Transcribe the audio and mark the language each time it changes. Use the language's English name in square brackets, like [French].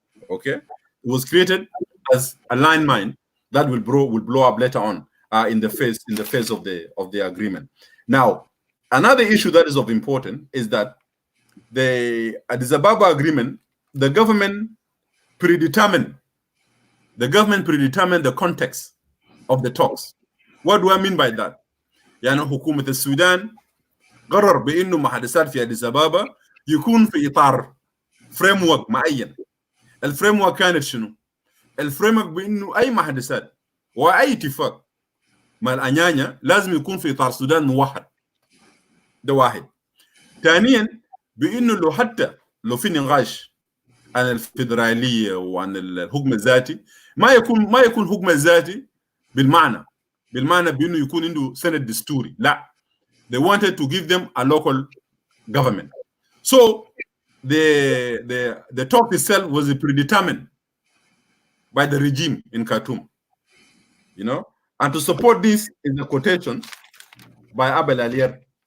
[English] Okay, it was created as a landmine that will blow up later on in the face of the agreement. Now, another issue that is of importance is that the Addis Ababa Agreement, the government predetermined the context of the talks. What do I mean by that? [Arabic] يعني حكومة السودان قرر بأنه محادثات في أديس أبابا يكون في إطار فريم ورك معين. الفريم ورك كانت شنو؟ الفريم ورك بأنه أي محادثات وأي اتفاق مع الأنيانيا لازم يكون في إطار السودان موحد. ده واحد. ثانيا بأنه لو في نقاش عن الفيدرالية وعن الحكم الذاتي ما يكون حكم الذاتي بالمعنى بأنه يكون عنده سند دستوري. لا. [English] They wanted to give them a local government. So the talk itself was predetermined by the regime in Khartoum, you know. And to support this is a quotation by Abel Alier.